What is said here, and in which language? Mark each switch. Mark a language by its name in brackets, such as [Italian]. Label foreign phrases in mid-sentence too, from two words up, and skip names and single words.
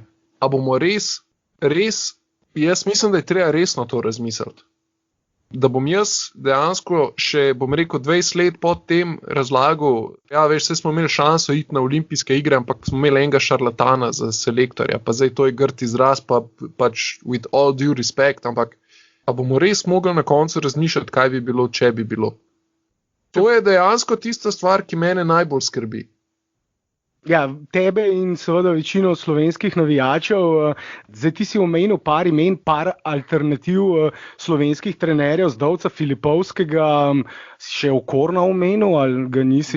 [Slovenian] A bomo res, jaz mislim, da je treba resno to razmisliti. Da bom jaz dejansko še, bom rekel, 20 let po tem razlagal, ja, veš, vse smo imeli šanso iti na olimpijske igre, ampak smo imeli enega šarlatana za selektorja, pa zdaj to je grd izraz, pa pač [English] with all due respect, [Slovenian] ampak a bomo res mogli na koncu razmišljati, kaj bi bilo, če bi bilo. To je dejansko tista stvar, ki mene najbolj skrbi. Ja, tebe in seveda večino slovenskih navijačev. Zdaj ti si omenil par imen, par alternativ slovenskih trenerjev, Zdovca, Filipovskega, še Okorna omenil, ali ga nisi?